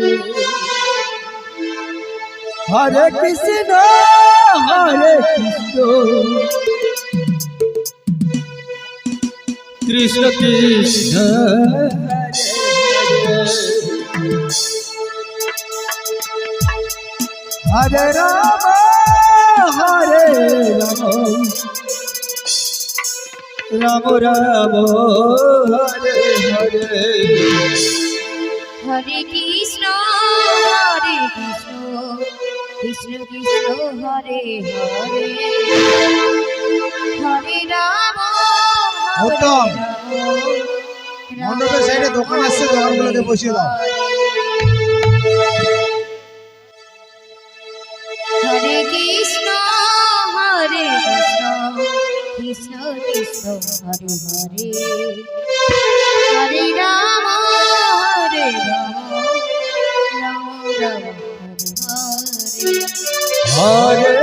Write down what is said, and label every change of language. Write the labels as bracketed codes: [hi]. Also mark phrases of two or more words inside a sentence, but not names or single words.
[sa] हरे कृष्ण कृष्ण कृष्ण हरे राम हरे राम राम राम हरे हरे, हरे कृष्ण कृष्ण कृष्ण हरे हरे हरे राम, [bn] উত্তম [sa] Hare [bn] মণ্ডপের সাইডে দোকান আছে, দোকানগুলোতে বসিয়ে দাও। [sa] हरे कृष्ण कृष्ण कृष्ण हरे हरे हरे राम हरे राम राम राम हरे हरे.